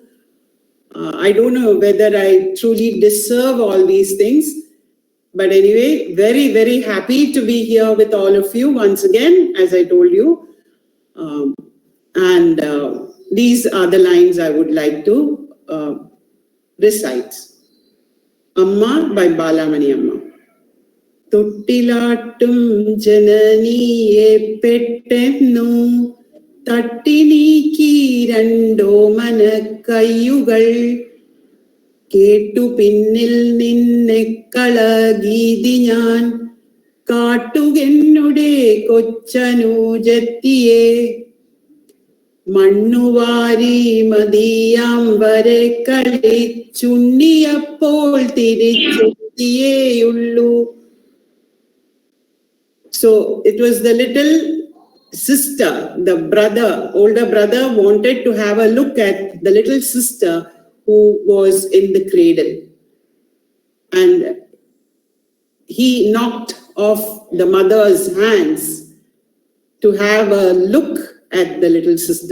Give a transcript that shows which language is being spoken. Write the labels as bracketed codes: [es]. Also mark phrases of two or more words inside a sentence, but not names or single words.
[en] I don't know whether I truly deserve all these things, but anyway, very, very happy to be here with all of you once again, as I told you. These are the lines I would like to recite. Amma by Balamani Amma. [ml] തൊട്ടിലാട്ടും ജനനിയെ പെട്ടെന്ന് തട്ടിനീക്കി രണ്ടോ മനക്കയ്യുകൾ കേട്ടു പിന്നിൽ നിന്നെ കളഗീതി ഞാൻ കാട്ടുകെന്നുടെ കൊച്ചനൂജത്തിയെ മണ്ണുവാരി മതിയാം വരെ കളിച്ചുണ്ണിയപ്പോൾ തിരിച്ചെത്തിയേയുള്ളൂ. [en] So it was the little sister, the brother, older brother wanted to have a look at the little sister who was in the cradle. And he knocked off the mother's hands to have a look at the little sister.